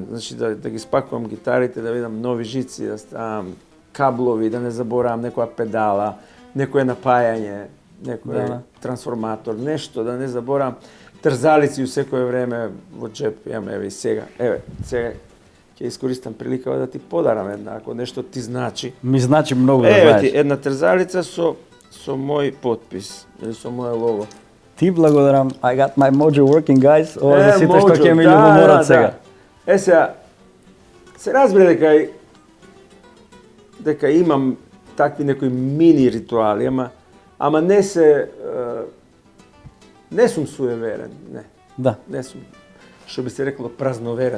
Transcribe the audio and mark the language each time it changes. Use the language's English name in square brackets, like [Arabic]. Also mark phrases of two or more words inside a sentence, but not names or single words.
[Macedonian] Значи, да ги спакувам гитарите, да видам нови жици, да ставам каблови, да не заборавам некоја педала, некое напајање, некој трансформатор, нешто, да не заборавам. Трзалици у секое време во джеп, еве сега ќе искористам прилика да ти подарам една, ако нешто ти значи. Ми значи многу да знаеш. Еве ти една трзалица со мој потпис, или со моје лого. Ти благодарам. [English] I got my mojo working, guys. [Macedonian] Ова за сите што ќе ми љубоморат сега. Сега, се разбере дека имам такви некои мини ритуали, ама не сум суеверен, не. Да. Не сум, што би се рекло, празноверен.